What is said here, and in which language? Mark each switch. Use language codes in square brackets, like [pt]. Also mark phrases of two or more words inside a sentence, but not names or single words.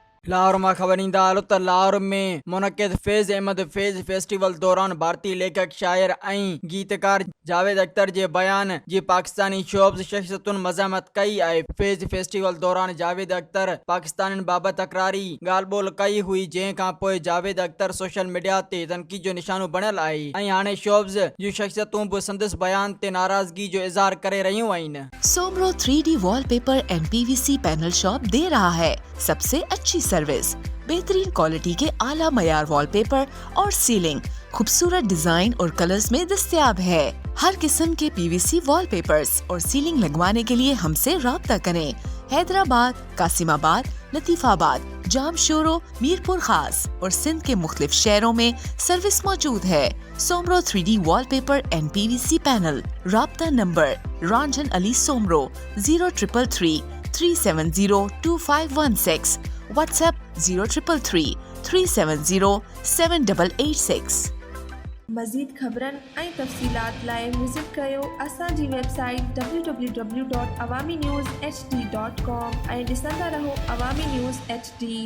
[sd] लाहौर मां ख़बर ईंदा हलो त लाहौर में मुनक़िद फैज़ अहमद फैज़ फेस्टिवल दौरान भारतीय लेखक शाइर ऐं गीतकार जावेद अख्तर जे बयान जी पाकिस्तानी शोब्स शख्सियतुनि मज़ामत कई आहे। फैज़ फेस्टिवल दौरान जावेद अख्तर पाकिस्तानियुनि बाबति तकरारी ॻाल्हि ॿोल कई हुई, जंहिं खां पोइ जावेद अख्तर [en] social media [sd] ते तनक़ीद जो निशानो बणियल आहे ऐं हाणे शोब्स जूं शख्सियतूं बि संदसि बयान ते नाराज़गी जो इज़हार करे रहियूं आहिनि। [ur] سومرو 3D وال پیپر اینڈ PVC پینل شاپ دے رہا ہے سب سے اچھی سروس، بہترین کوالٹی کے اعلیٰ معیار وال پیپر اور سیلنگ خوبصورت ڈیزائن اور کلرز میں دستیاب ہے. ہر قسم کے PVC وال پیپرز اور سیلنگ لگوانے کے لیے ہم سے رابطہ کریں. حیدرآباد، قاسم آباد، لطیف آباد، جامشورو، میرپور خاص اور سندھ کے مختلف شہروں میں سروس موجود ہے. سومرو 3D وال پیپر اینڈ PVC پینل. رابطہ نمبر رنجن علی سومرو 0333 370 2516، واٹس ایپ 0333 370 7886. [sd] मज़ीद ख़बरनि ऐं तफ़सीलात लाइ विज़िट कयो असांजी वेबसाइट www.awamiNewsHD.com ऐं ॾिसंदा रहो अवामी न्यूज़ HD।